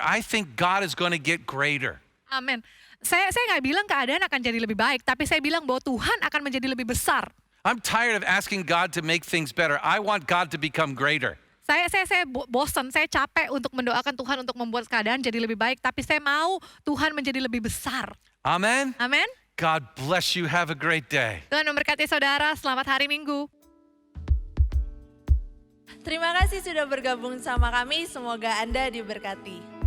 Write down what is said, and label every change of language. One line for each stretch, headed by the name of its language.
English: I think God is going to get greater.
Indonesian: Amin. Saya nggak bilang keadaan akan jadi lebih baik, tapi saya bilang bahwa Tuhan akan menjadi lebih besar.
English: I'm tired of asking God to make things better. I want God to become greater.
Indonesian: Saya bosan, saya capek untuk mendoakan Tuhan untuk membuat keadaan jadi lebih baik, tapi saya mau Tuhan menjadi lebih besar.
English: Amen.
Indonesian: Amin.
English: God bless you. Have a great day.
Indonesian: Tuhan memberkati saudara, selamat hari Minggu. Terima kasih sudah bergabung sama kami, semoga Anda diberkati.